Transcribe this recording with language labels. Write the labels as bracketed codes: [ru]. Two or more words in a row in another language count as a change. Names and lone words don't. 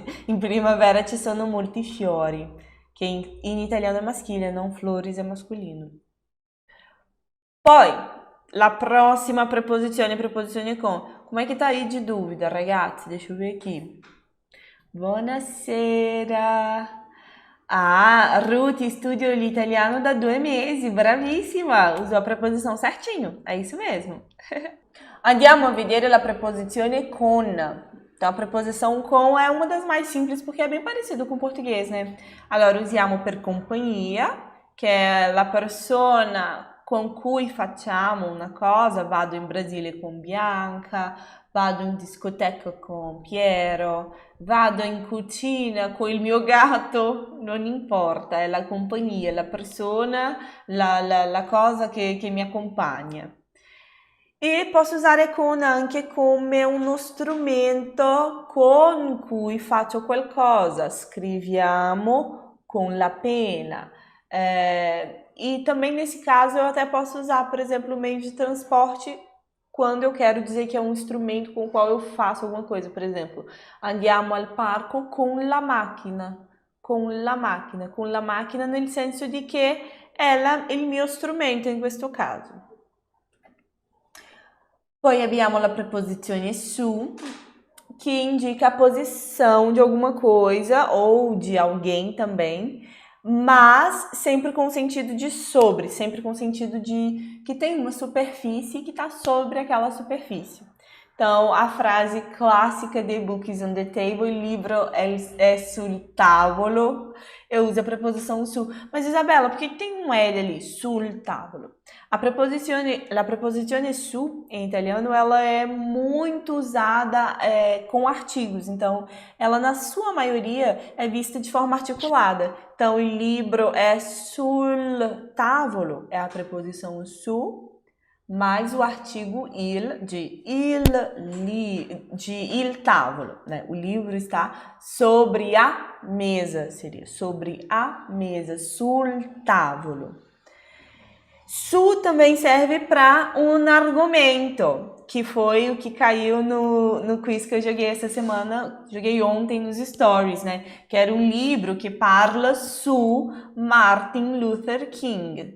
[it] In primavera ci sono molti fiori, che in italiano è maschile, non flores è masculino. Poi, la prossima preposizione con. Come è che [pt] tá aí de dúvida, ragazzi? Deixa eu ver aqui. [it] Buonasera! Ah, Ruth, studio l'italiano da 2 mesi, bravissima! [pt] Usou a preposição certinho, é isso mesmo. [it] Andiamo a vedere la preposizione con. [pt] Então, a preposição com é uma das mais simples porque é bem parecido com o português, né? [it] Allora, usiamo per compagnia, che è la persona con cui facciamo una cosa. Vado in Brasile con Bianca, vado in discoteca con Piero, vado in cucina con il mio gatto, non importa, è la compagnia, la persona, la cosa che mi accompagna. E posso usare con anche come uno strumento con cui faccio qualcosa. Scriviamo con la pena. [pt] E também nesse caso eu até posso usar, por exemplo, o meio de transporte quando eu quero dizer que é um instrumento com o qual eu faço alguma coisa. Por exemplo, [it] andiamo al parco con la macchina. Con la macchina. Con la macchina nel senso di che è il mio strumento in questo caso. Poi abbiamo la preposizione su, [pt] que indica a posição de alguma coisa ou de alguém também, mas sempre com o sentido de sobre, sempre com o sentido de que tem uma superfície que está sobre aquela superfície. Então, a frase clássica de [en] book is on the table, [pt] livro é [it] sul tavolo, [pt] eu uso a preposição su. Mas, Isabela, por que tem um L ali? Sul tavolo. La preposizione su, em italiano, ela é muito usada com artigos. Então, ela, na sua maioria, é vista de forma articulada. Então, o livro é [it] sul tavolo, [pt] é a preposição su, mais o artigo il, de [it] il tavolo, [pt] né? O livro está sobre a mesa, seria sobre a mesa, [it] sul tavolo. [pt] Su também serve para um argumento, que foi o que caiu no quiz que eu joguei essa semana, joguei ontem nos stories, né? Que era um livro que [it] parla su [pt] Martin Luther King.